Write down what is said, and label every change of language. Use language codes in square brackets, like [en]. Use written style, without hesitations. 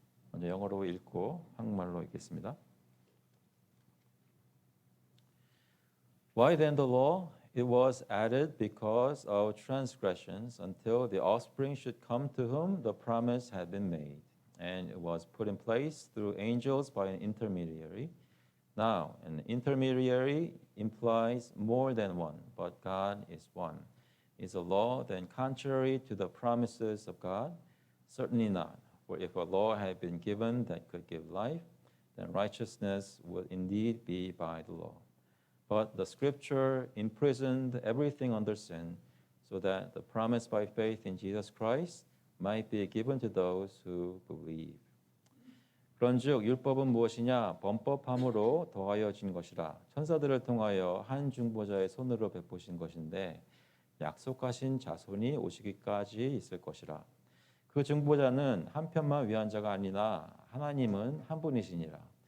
[ko] 먼저 영어로 읽고 한국말로 읽겠습니다. [en] Why then the law? It was added because of transgressions until the offspring should come to whom the promise had been made. And it was put in place through angels by an intermediary. Now, an intermediary implies more than one, but God is one. Is a law then contrary to the promises of God? Certainly not. For if a law had been given that could give life, then righteousness would indeed be by the law. But the scripture imprisoned everything under sin, so that the promise by faith in Jesus Christ might be given to those who believe. [ko] 그런즉 율법은 무엇이냐? 범법함으로 더하여 진 것이라. 천사들을 통하여 한 중보자의 손으로 베푸신 것인데 약속하신 자손이 오시기까지 있을 것이라. 그 중보자는 한 편만 위한 자가 아니라 하나님은 한 분이시니라.